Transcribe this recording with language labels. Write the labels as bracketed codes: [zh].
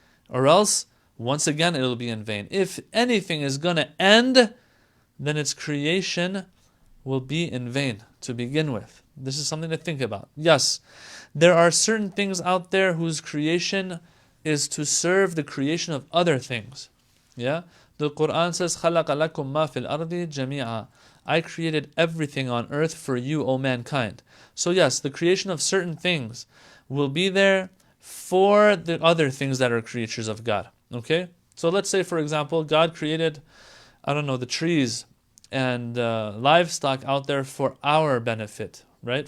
[en] Or else, once again, it'll be in vain. If anything is going to end, then its creation will be in vain to begin with. This is something to think about. Yes, there are certain things out there whose creation is to serve the creation of other things. Yeah? The Quran says, [ar] خَلَقَ لَكُم مَا فِي الْأَرْضِ جَمِيعًا. [en] I created everything on earth for you, O mankind. So yes, the creation of certain things will be there for the other things that are creatures of God. Okay? So let's say, for example, God created, the trees and livestock out there for our benefit, right?